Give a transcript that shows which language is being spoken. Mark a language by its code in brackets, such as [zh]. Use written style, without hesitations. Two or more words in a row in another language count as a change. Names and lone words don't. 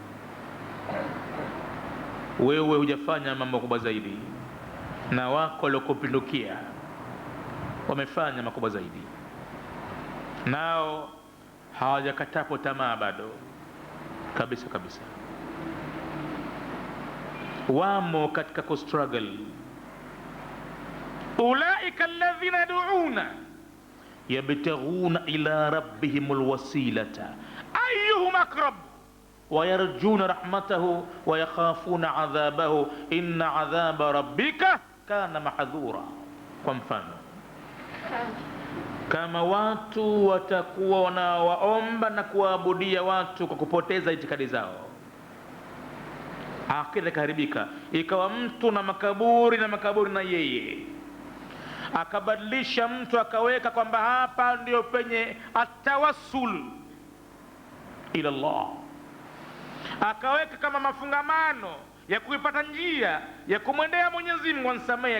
[sw] Wewe hujafanya mambo makubwa zaidi, na wako waliokupindukia wamefanya makubwa zaidi, nao hawajakatapo tamaa bado kabisa kabisa, wamo katika kustruggle. [ar] أولئك الذين يدعون يبتغون إلى ربهم الوسيلة أيهم أقرب ويرجون رحمته ويخافون عذابه إن عذاب ربك كان محذورا. [sw] Kwa mfano, kama watu watakuwa wanawaomba na kuwaabudia watu kwa kupoteza itikadi zao, akida ikaharibika, ikawa mtu na makaburi na yeye, akabadilisha mtu akaweka kwamba hapa ndio penye [ar] التوسل إلى الله, [sw] akaweka kama mafungamano ya kuipata njia ya kumwendea Mwenyezi Mungu ansamehe.